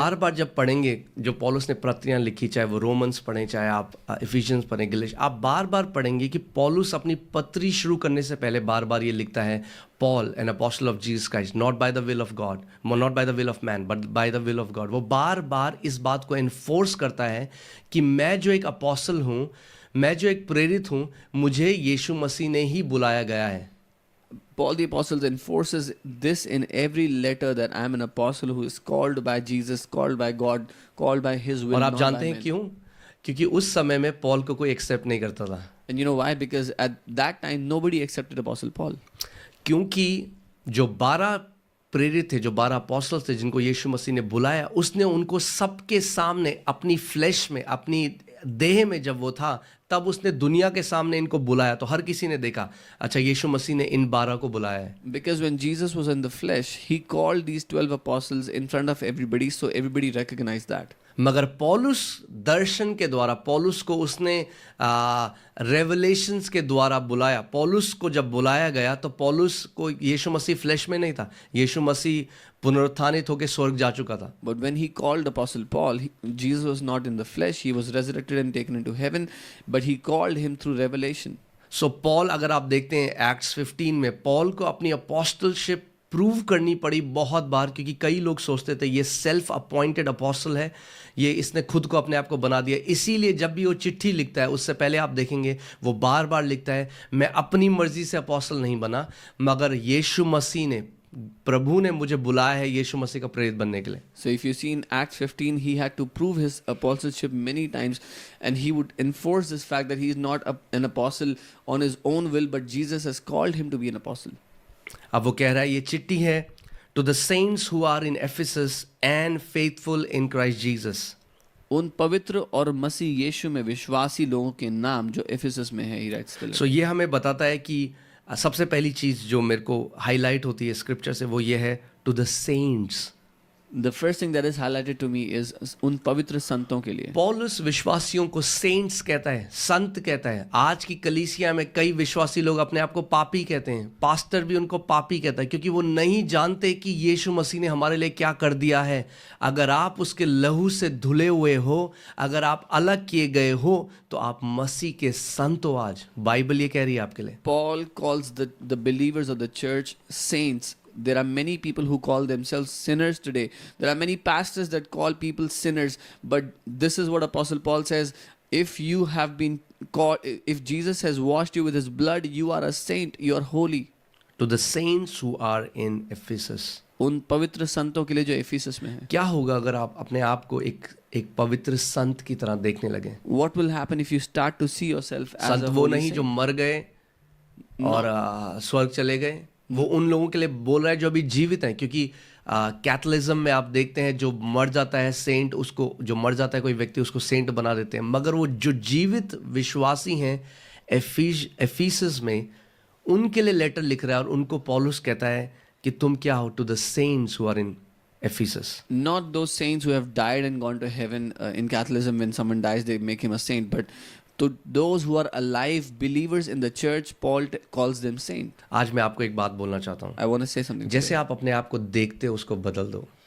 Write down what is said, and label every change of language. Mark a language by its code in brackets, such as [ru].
[hi] बार बार जब पढ़ेंगे जो पौलुस ने पत्रियां लिखी, चाहे वो रोमन्स पढ़ें, चाहे आप इफिशियंस पढ़ें, गलेश, आप बार बार पढ़ेंगे कि पौलुस अपनी पत्री शुरू करने से पहले बार बार ये लिखता है, [en] Paul an apostle of Jesus Christ, not by the will of God, [hi] not by the will of man, but by the will of God. वो बार बार इस बात को एनफोर्स करता है कि मैं जो एक अपोस्टल हूँ, मैं जो एक प्रेरित हूँ, मुझे यीशु मसीह ने ही बुलाया गया है। [en] Paul the Apostle enforces this in every letter, that I am an apostle who is called by Jesus, called by God, called by His will. [hi] और आप [en] not [hi] जानते [en] by [hi] हैं [en] men. [hi] क्यों? क्योंकि उस समय में पॉल को कोई एक्सेप्ट नहीं करता था। [en] And you know why? Because at that time nobody accepted Apostle Paul. [hi] क्योंकि जो 12 प्रेरित थे, जो 12 अपोस्टल्स थे जिनको यीशु मसीह ने बुलाया, उसने उनको सबके सामने अपनी फ्लैश में, अपनी देह में जब वो था, तब उसने दुनिया के सामने इनको बुलाया, तो हर किसी ने देखा, अच्छा यीशु मसीह ने इन 12 को बुलाया है। [en] Because when Jesus was in the flesh, He called these 12 apostles in front of everybody, so everybody recognized that. [hi] मगर पौलुस दर्शन के द्वारा, पौलुस को उसने रेवलेशंस के द्वारा बुलाया। पौलुस को जब बुलाया गया तो पौलुस को यीशु मसीह फ्लैश में नहीं था, यीशु मसीह पुनरुत्थानित होकर स्वर्ग जा चुका था। [en] But when He called Apostle Paul, Jesus was not in the flesh, He was resurrected and taken into heaven, but He called him through revelation. [hi] So Paul, अगर आप देखते हैं एक्ट्स 15 में, पॉल को अपनी अपोस्टलशिप प्रूव करनी पड़ी बहुत बार, क्योंकि कई लोग सोचते थे ये सेल्फ अपॉइंटेड अपोस्टल है, ये इसने खुद को अपने आप को बना दिया। इसीलिए जब भी वो चिट्ठी लिखता है, उससे पहले आप देखेंगे वो बार बार लिखता है, मैं अपनी मर्जी से अपोस्टल नहीं बना, मगर यीशु मसीह ने, प्रभु ने मुझे बुलाया है यीशु मसीह का प्रेरित बनने के लिए। [en] So if you see in Acts 15, he had to prove his apostleship many times, and he would enforce this fact that he is not an apostle on his own will, but Jesus has called him to be an apostle. [hi] अब वो कह रहा है, ये चिट्ठी है [en] To the saints who are in Ephesus and faithful in Christ Jesus. [hi] उन पवित्र और मसीह यीशु में विश्वासी लोगों के नाम जो एफिसस में है, [en] he writes the letter. [hi] सो ये हमें बताता है कि सबसे पहली चीज जो मेरे को हाईलाइट होती है स्क्रिप्चर से, वो ये है [en] To the saints. The first thing that is highlighted to me is [hi] उन पवित्र संतों के लिए. पौलुस विश्वासियों को सेंट्स कहता है, संत कहता है। आज की कलीसिया में कई विश्वासी लोग अपने आप को पापी कहते हैं, पास्टर भी उनको पापी कहता है, क्योंकि वो नहीं जानते कि यीशु मसीह ने हमारे लिए क्या कर दिया है। अगर आप उसके लहू से धुले हुए हो, अगर आप अलग किए गए हो, तो आप मसीह के संत हो। आज बाइबल ये कह रही है आपके लिए। [en] Paul calls the believers of the church saints. There are many people who call themselves sinners today. There are many pastors that call people sinners. But this is what Apostle Paul says. If you have been called, if Jesus has washed you with His blood, you are a saint. You are holy. To the saints who are in Ephesus. [hi] उन पवित्र संतों के लिए जो Ephesus में है. क्या होगा अगर आप अपने आप को एक पवित्र संत की तरह देखने लगे? [en] What will happen if you start to see yourself as [hi] Sant [en] a [hi] वो [en] holy [hi] नहीं जो [en] saint? [hi] मर गए और स्वर्ग चले गए। वो उन लोगों के लिए बोल रहा है जो अभी जीवित हैं, क्योंकि कैथलिज्म में आप देखते हैं जो मर जाता है सेंट, उसको जो मर जाता है कोई व्यक्ति उसको सेंट बना देते हैं, मगर वो जो जीवित विश्वासी हैं एफिसस में, उनके लिए लेटर लिख रहा है और उनको पौलुस कहता है कि तुम क्या हो, [en] to the saints who are in [hi] Ephesus. [en] Not those saints who have died and gone to heaven. In Catholicism, when someone dies, they make him a saint. But to those who are alive believers in the church, Paul calls them saint. [hi] आज मैं आपको एक बात बोलना चाहता हूँ. [en] I want to say something. [hi] जैसे आप अपने आप को देखते हो उसको बदल दो.